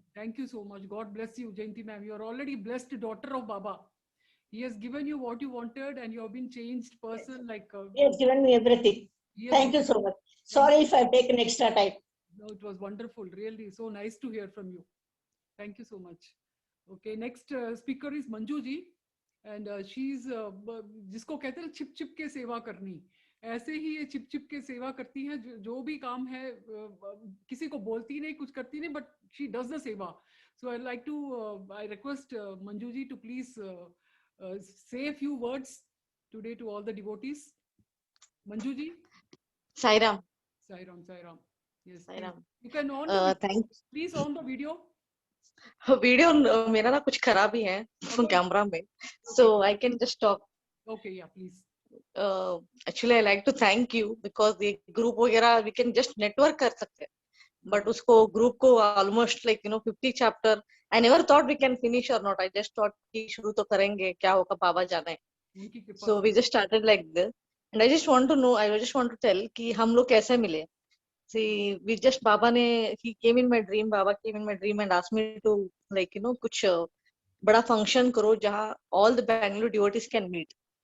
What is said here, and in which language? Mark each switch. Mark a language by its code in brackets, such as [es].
[en] Thank you so much. God bless you, Jayanti ma'am. You are already blessed daughter of Baba. He has given you what you wanted, and you have been changed person. Like He has given me everything. Thank you so much. Sorry if I've taken extra time. No, it was wonderful. Really, so nice to hear from you. Thank you so much. Okay, next speaker is Manju ji, and she's [hi] जिसको कहते हैं छिप छिप के सेवा करनी, ऐसे ही ये छिप छिप के सेवा करती है. जो भी काम है किसी को बोलती नहीं, कुछ करती नहीं, [en] but she does the seva. So I'd like to I request Manju ji to please say a few words today to all the devotees. Manju ji. Sai Ram. Sai Ram, Sai Ram. Yes. Sai Ram. You can on the Thanks. please on the video. [hi] Video मेरा ना कुछ खराब ही है camera में, [en] so I can just talk. Okay, yeah, please. Actually I like to thank you because the group वगैरह we can just network [hi] कर सकते हैं, [en] but उसको group को almost like 50 chapter. I never thought we can finish or not. I just thought [hi] कि शुरू तो करेंगे, क्या होगा बाबा जाने. [en] So we just started like this, and I just want to know, I just want to tell [hi] कि हम लोग कैसे मिले. [en] See, we just Baba ne, he came in my dream. Baba came in my dream and asked me to like [hi] कुछ बड़ा function करो जहाँ [en] all the Bangalore devotees can meet.